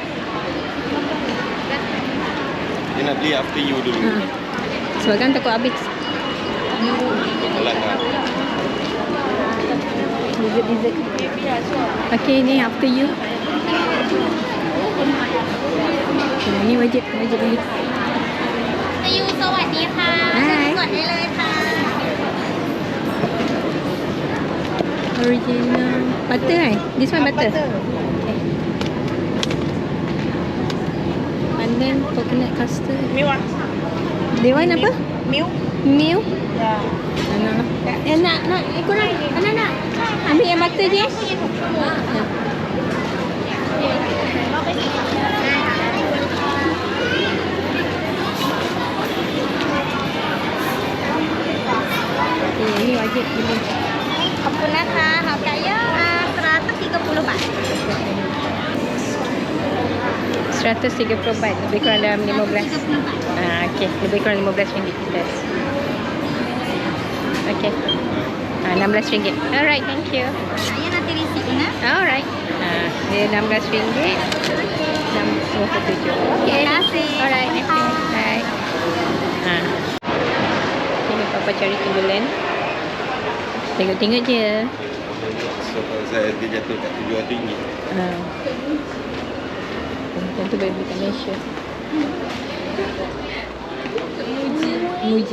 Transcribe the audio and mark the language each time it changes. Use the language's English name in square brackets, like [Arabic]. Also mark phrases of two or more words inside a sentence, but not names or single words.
[Malay] Dia nak beli [English] after you [Malay] dulu. Sebab kan takut habis. Alat lah. [English] Dessert. Okay, ni after you. [Malay] Ni wajib beli. [Thai] อายุสวัสดีค่ะ [English] Hi. [Thai] กดได้เลยค่ะ [English] Original butter kan? This one butter. Okay. And then coconut custard. Milk. [Malay] Dia one apa? [English] Milk. Milk. [Malay] Ya. Nak korang nak ambil yang butter je. Okay, ni wajib beli. [Thai] ขอบคุณนะคะหอมไก่ย่าง130 บาท [Malay] 130 baht, lebih kurang dalam 15. Okey, lebih kurang 15 ringgit kita. [English] Okey. 16 ringgit. Alright, thank you. [Malay] saya nanti risipnya. Alright. Dia 16 ringgit. 627. Terima kasih. [English] Alright, thank you. Bye. [Malay] Ini Papa cari timberland. Tengok-tengok je. So kalau saya dia jatuh kat RM700. Tentu boleh beli kat Malaysia. Muji.